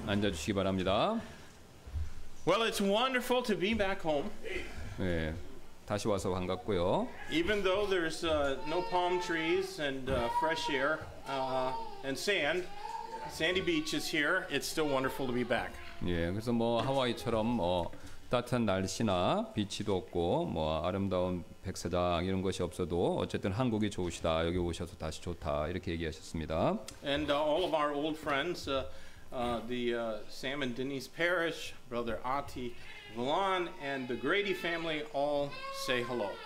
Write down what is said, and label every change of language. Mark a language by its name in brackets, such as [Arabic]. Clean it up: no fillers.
[Korean] 앉아주시기 바랍니다. [English] Well, it's wonderful to be back home. [Korean] 네, 다시 와서 반갑고요. [English] Even though there's no palm trees and fresh air and sand, sandy beaches here, it's still wonderful to be back. [Korean] 예, 그래서 뭐 하와이처럼 따뜻한 날씨나 비치도 없고 뭐 아름다운 백사장 이런 것이 없어도 어쨌든 한국이 좋으시다. 여기 오셔서 다시 좋다. 이렇게 얘기하셨습니다. [English] And all of our old friends, the Sam and Denise Parrish, Brother Ati Villan, and the Grady family all say hello.